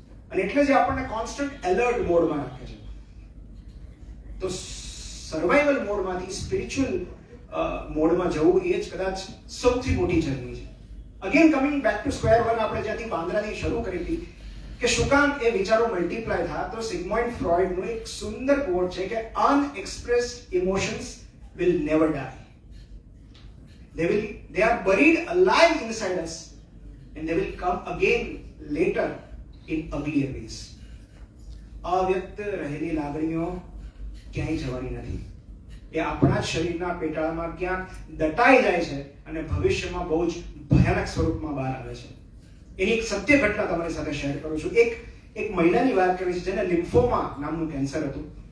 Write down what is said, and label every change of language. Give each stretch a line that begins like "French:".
Gujarati: અને એટલે જ આપણને કોન્સ્ટન્ટ એલર્ટ મોડમાં રાખે છે. તો સર્વાઇવલ મોડમાંથી સ્પિરિચ્યુઅલ મોડમાં જવું એ જ કદાચ સૌથી મોટી જર્ની છે.
English: again coming back to square one,
Gujarati: આપણે જ્યાંથી બાંદ્રાથી શરૂ કરી હતી કે શું કામ એ વિચારો મલ્ટીપ્લાય થયા, તો સિગ્મન્ડ ફ્રોઇડનું એક સુંદર કોટ છે કે
English: Unexpressed emotions will never die. They are buried alive inside us and they will come again later in uglier ways.
Gujarati: અવ્યક્ત રહેલી લાગણીઓ ક્યાંય જવાની નથી. એ આપણા જ શરીરના પેટાળામાં ક્યાંક દટાઈ જાય છે અને ભવિષ્યમાં બહુ જ ભયાનક સ્વરૂપમાં બહાર આવે છે. એની એક સત્ય ઘટના તમારી સાથે શેર કરું છું. એક મહિલાની વાત કરી છે જેને લિમ્ફોમા નામનું કેન્સર હતું.